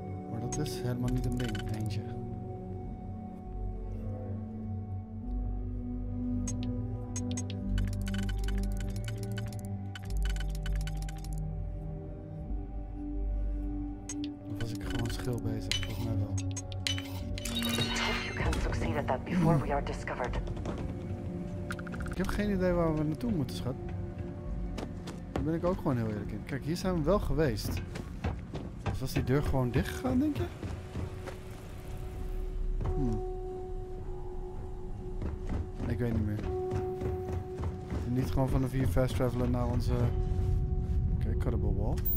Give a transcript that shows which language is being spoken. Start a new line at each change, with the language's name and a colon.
Dutch: Maar dat is helemaal niet een ding, eentje. Of was ik gewoon schil bezig? Volgens mij wel.
English: Hope you can succeed at that before we are discovered.
Dutch: Ik heb geen idee waar we naartoe moeten, schat. Daar ben ik ook gewoon heel eerlijk in. Kijk, hier zijn we wel geweest. Dus was die deur gewoon dicht gegaan, denk je? weet niet meer. Niet gewoon van de 4 fast travelen naar onze... Oké,
English: cuttable wall.